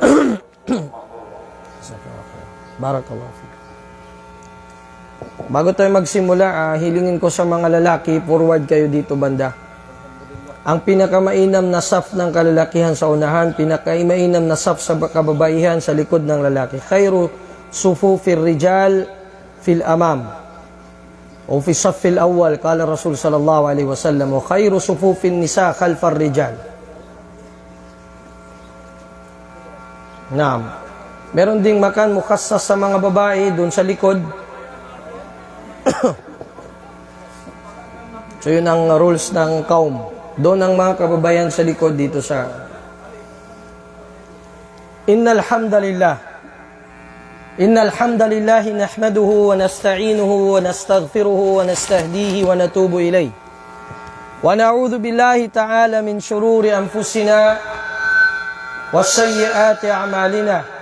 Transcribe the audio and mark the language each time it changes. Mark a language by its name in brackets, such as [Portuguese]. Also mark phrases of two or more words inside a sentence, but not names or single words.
[Arabic] بارك الله فيك. [Filipino] Bago tayo magsimula, hilingin ko sa mga lalaki, forward kayo dito banda. Ang pinakamainam na saf ng kalalakihan sa unahan, pinakamainam na saf sa kababaihan sa likod ng lalaki. [Arabic] خير صفوف الرجال في الأمام. O في الصف الأول قال رسول صلى الله عليه وسلم, o خير صفوف النساء خلف الرجال. Naam. [Filipino] Meron ding [Arabic] مكان مخصص [Filipino] sa mga babae doon sa likod. So yun ang rules ng kaum. Doon ang mga kababayan sa likod dito sa [Arabic] إن الحمد لله نحمده ونستعينه ونستغفره ونستهديه ونتوب إليه. ونعوذ بالله تعالى من شرور أنفسنا وسيئات أعمالنا.